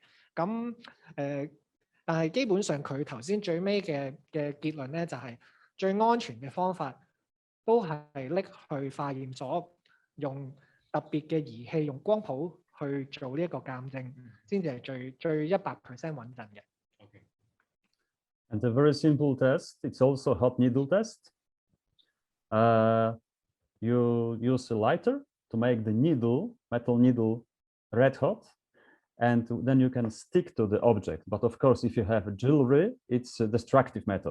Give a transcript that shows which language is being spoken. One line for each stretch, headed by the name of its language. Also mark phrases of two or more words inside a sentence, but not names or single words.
Cantonese: 咁但係基本上佢頭先最尾嘅結論咧，就係最安全嘅方法都係拎去化驗所用特別嘅儀器，用光譜去做呢一個鑑證，先至係最100% 穩陣嘅。
English: And a very simple test, it's also hot needle test. You use a lighter to make the needle, metal needle, red hot, and then you can stick to the object. But of course, if you have a jewelry, it's a destructive method.